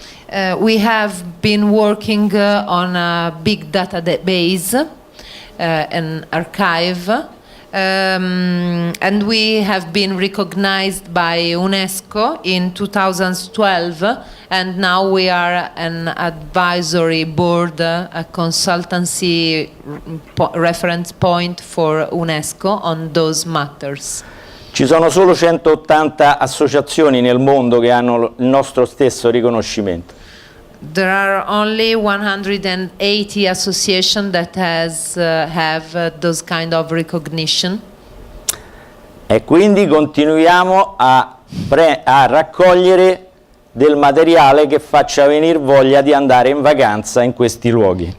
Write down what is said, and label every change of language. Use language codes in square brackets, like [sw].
[en] We have been working on a big database, an archive, and we have been recognized by UNESCO in 2012, and now we are an advisory board, a consultancy reference point for UNESCO on those matters. [it] Ci sono solo 180 associazioni nel mondo che hanno il nostro stesso riconoscimento. [en] There are only 180 associations that have those kind of recognition. [it] E quindi continuiamo a raccogliere del materiale che faccia venire voglia di andare in vacanza in questi luoghi.